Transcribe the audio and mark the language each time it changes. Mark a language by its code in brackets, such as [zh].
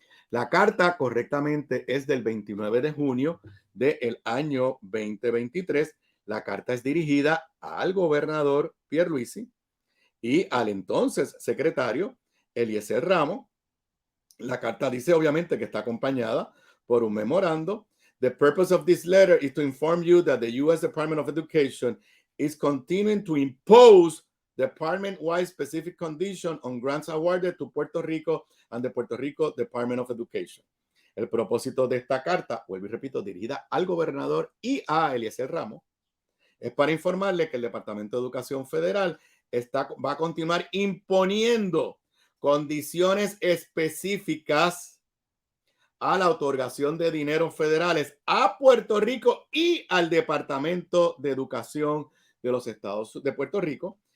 [es] La carta correctamente es del 29 de junio del año 2023. La carta es dirigida al gobernador Pierluisi y al entonces secretario Eliezer Ramos. La carta dice obviamente que está acompañada por un memorando. [en] The purpose of this letter is to inform you that the U.S. Department of Education is continuing to impose department-wide specific conditions on grants awarded to Puerto Rico and the Puerto Rico Department of Education. [es] El propósito de esta carta, vuelvo y repito, dirigida al gobernador y a Eliezer Ramos, es para informarle que el Departamento de Educación Federal va a continuar imponiendo condiciones específicas a la otorgación de dineros federales a Puerto Rico y al Departamento de Educación de los Estados de Puerto Rico.